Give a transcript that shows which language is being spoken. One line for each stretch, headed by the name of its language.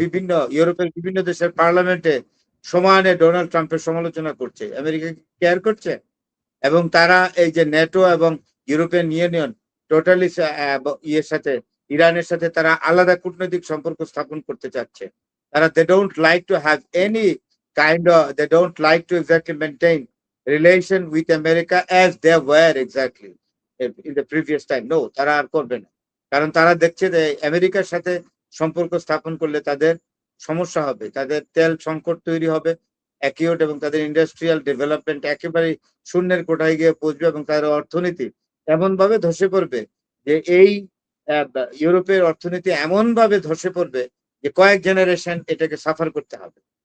Bangla: বিভিন্ন ইউরোপের বিভিন্ন দেশের পার্লামেন্টে সমানে ডোনাল্ড ট্রাম্পের সমালোচনা করছে। আমেরিকা কেয়ার করছে? এবং তারা এই যে নেটো এবং ইউরোপিয়ান ইউনিয়ন টোটালি ইয়ের সাথে, ইরানের সাথে তারা আলাদা কূটনৈতিক সম্পর্ক স্থাপন করতে চাচ্ছে। তারা
English: they don't like to have any they don't like to exactly maintain relation with America as they were exactly in the previous time. No,
Bangla: তারা আর করবে না। কারণ তারা দেখছে যে আমেরিকার সাথে সম্পর্ক স্থাপন করলে তাদের সমস্যা হবে, তাদের তেল সংকট তৈরি হবে অ্যাকিউট, এবং তাদের ইন্ডাস্ট্রিয়াল ডেভেলপমেন্ট একেবারে শূন্যের কোঠায় গিয়ে পৌঁছবে এবং তাদের অর্থনীতি এমন ভাবে ধসে পড়বে যে এই ইউরোপের অর্থনীতি এমন ভাবে ধসে পড়বে যে কয়েক জেনারেশন এটাকে সাফার করতে হবে।